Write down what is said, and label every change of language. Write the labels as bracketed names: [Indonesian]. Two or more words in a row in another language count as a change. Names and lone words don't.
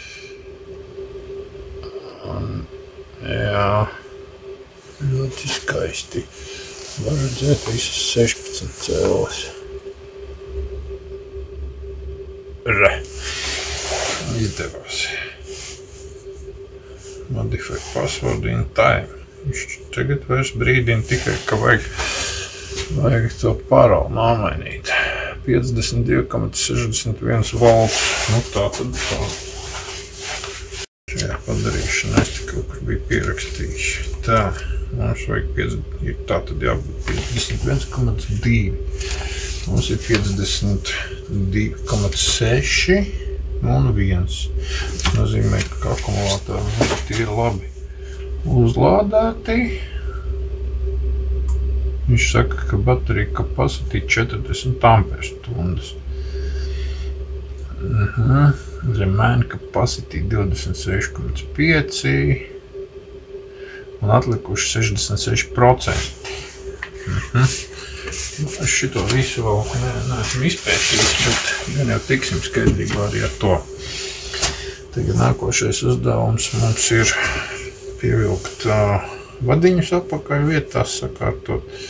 [Latvian] Un, jā. Ļoti skaisti. Var redzēt visas 16 cēles. Re. Izdevās. [English] Modify password in time. [Latvian] Viņš tagad vairs brīdina tikai, ka vajag to paroli nomainīt. 52,61 volts. Nu tā tad tā. Šajā padarīšanā es kaut kur biju pierakstījis. Tā. Mums vajag tā tad jābūt 51,2. Mums ir 52,6 un 1. Tas nozīmē, ka akumulātori mums ir labi uzlādēti. Viņš saka, ka baterija capacity 40 amperstundas. [English] Remain capacity 26,5. [Latvian] Un atlikuši 66%. Es šito visu vēl neesmu izpētījis, bet gan jau tiksim skaidrībā arī ar to. Tagad nākošais uzdevums mums ir pievilkt vadiņus apakaļ vietās, sakārtot.